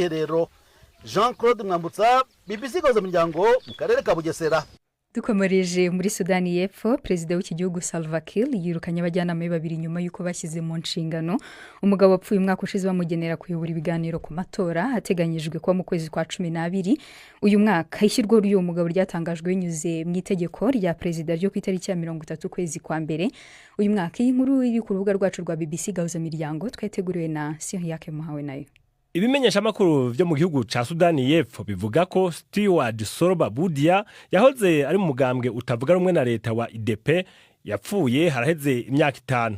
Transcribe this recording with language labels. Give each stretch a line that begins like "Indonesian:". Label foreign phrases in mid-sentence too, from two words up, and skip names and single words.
Kinyarwanda: Jean Claude Mwambutsa, BBC gahuza miryango mu karere ka Bugesera. Dukomereje muri Sudani y'Epfo, perezida w'iki gihugu Salva Kiir yirukanye abajyanama be babiri nyuma y'uko bashyize mu nshingano umugabo wapfuye umwaka ushize bamugenera kuyobora ibiganiro ku matora ateganyijwe kuba mu kwezi kwa 12 uyu mwaka. Ishyirwaho ry'uwo mugabo ryatangajwe binyuze mu itegeko rya perezida ryo ku itariki ya 30 kwezi kwa mbere uyu mwaka. Iyi nkuru iri ku rubuga rwacu rwa BBC Gahuza Miryango twateguriwe na Siriake Muhawe nayo.
Rundi: Ibimenyesha makuru vyo mu gihugu ca Sudani y'Epfo bivuga ko Stewart Soroba Budia yahoze ari mu mugambwe utavuga rumwe na leta wa IDP yapfuye haraheze imyaka 5.